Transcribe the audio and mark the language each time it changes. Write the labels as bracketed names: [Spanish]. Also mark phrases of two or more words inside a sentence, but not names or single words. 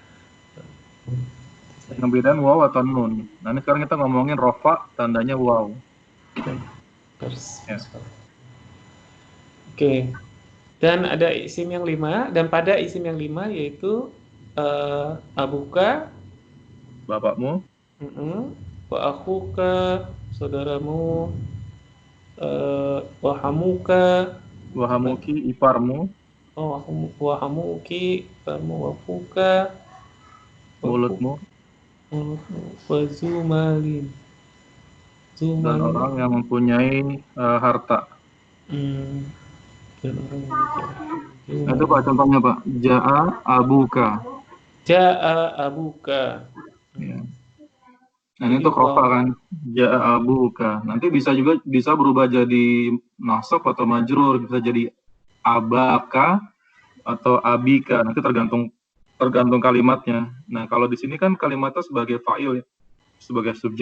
[Indonesian] Yang bedaan waw atau nun. Nah, ini sekarang kita ngomongin rofa, tandanya waw. Terus. Ya. Oke. Dan ada isim yang 5 dan pada isim yang 5 yaitu abuka, Bapakmu, [Arabic] وأخوك, [Indonesian] saudaramu, [Arabic] وحموك, [Indonesian] wahamuki, iparmu, [Arabic] وحموكِ، فرمو وفوك، وفوك, [Indonesian] mulutmu, [Arabic] وذو مال. [Indonesian] dan [Arabic] Zumalin. [Indonesian] orang yang mempunyai harta. Hmm, dan orang yang memiliki Nah, itu Pak [Arabic] zumalin. [Indonesian] contohnya Pak. [Arabic] جاء أبوك. جاء أبوك. [Indonesian] Ya. Hmm. Nah, ini Jadi untuk rofa wow. kan. [Arabic] جاء أبوك. [Indonesian] Nanti bisa berubah jadi nasab atau majrur, bisa jadi abaka atau abika. Nanti tergantung tergantung kalimatnya. Nah, kalau di sini kan kalimatnya sebagai fa'il, sebagai subjek.